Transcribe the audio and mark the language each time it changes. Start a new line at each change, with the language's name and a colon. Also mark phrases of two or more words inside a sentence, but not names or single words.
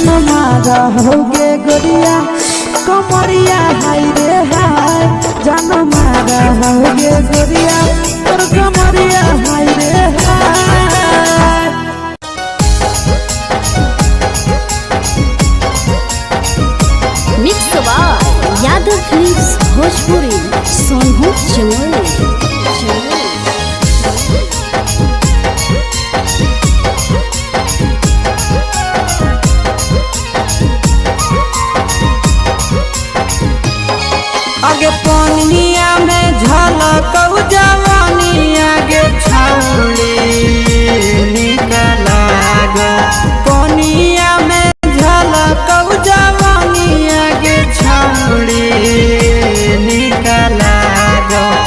Bhojpuri: मारा होगे गोरिया कमरिया हाय रे हाय जन मारा होगे गोरिया तोर कमरिया हाय रे हाय
English: mix by
Bhojpuri: यादव फिल्म्स भोजपुरी सोनू चमोली आगे पानिया में झलक जवानी आगे छौड़ी निकला गो पानिया में झलक जवानी आगे छौड़ी निकला गो